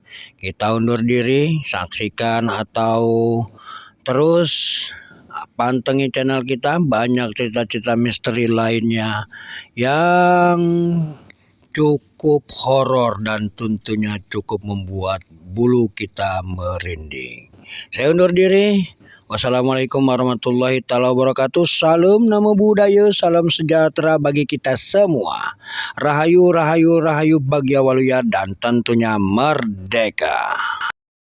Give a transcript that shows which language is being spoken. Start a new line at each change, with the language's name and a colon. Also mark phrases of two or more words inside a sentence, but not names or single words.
Indonesian: Kita undur diri, saksikan atau terus pantengin channel kita, banyak cerita-cerita misteri lainnya yang cukup horor dan tentunya cukup membuat bulu kita merinding. Saya undur diri.
Arabic: والسلام عليكم ورحمة الله وبركاته.
Indonesian: Salam
Pali: namo buddhaya,
Indonesian: salam sejahtera bagi kita semua.
Sundanese: Rahayu, rahayu, rahayu Bagya Waluya,
Indonesian: dan tentunya merdeka.